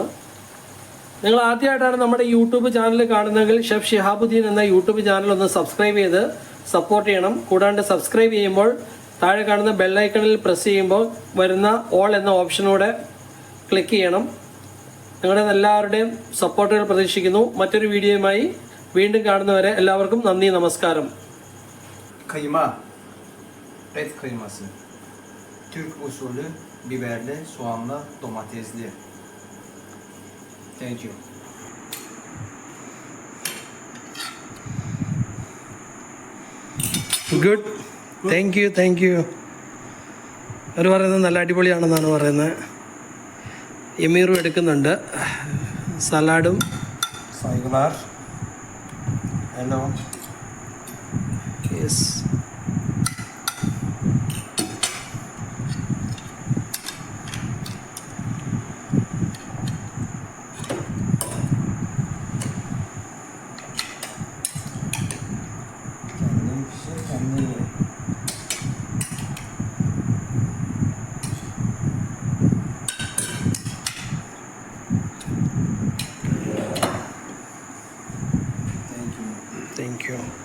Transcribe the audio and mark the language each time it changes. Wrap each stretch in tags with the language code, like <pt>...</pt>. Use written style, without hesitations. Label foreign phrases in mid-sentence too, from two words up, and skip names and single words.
<ml>നിങ്ങൾ ആദ്യമായിട്ടാണ് നമ്മുടെ</ml> <en>YouTube channel</en> <ml>കാണുന്നതെങ്കിൽ ഷെഫ് ഷിഹാബുദ്ദീൻ എന്ന</ml> <en>YouTube channel</en> <ml>ഒന്ന് സബ്സ്ക്രൈബ് ചെയ്ത് സപ്പോർട്ട് ചെയ്യണം. കൂടാണ്ട് സബ്സ്ക്രൈബ് ചെയ്യുമ്പോൾ താഴെ കാണുന്ന ബെല്ലൈക്കണിൽ പ്രസ് ചെയ്യുമ്പോൾ വരുന്ന ഓൾ എന്ന ഓപ്ഷനൂടെ ക്ലിക്ക് ചെയ്യണം. നിങ്ങളുടെ എല്ലാവരുടെയും സപ്പോർട്ടുകൾ പ്രതീക്ഷിക്കുന്നു. മറ്റൊരു വീഡിയോയുമായി വീണ്ടും കാണുന്നവരെ എല്ലാവർക്കും നന്ദി, നമസ്കാരം.</ml> <tr>Kıyma, et kıyması, Türk usulü biberli, soğanlı, domatesli.</tr> <en>Thank you. Good, thank you.</en> <ml>അവർ പറയുന്നത് നല്ല അടിപൊളിയാണെന്നാണ് പറയുന്നത്. എമീറും എടുക്കുന്നുണ്ട്. സലാഡും.</ml> <tr>Saygılar. Hello.</tr> <en>യെസ്.</en> <tr>Kendin pişir, kendin ye.</tr> <en>Thank you.</en>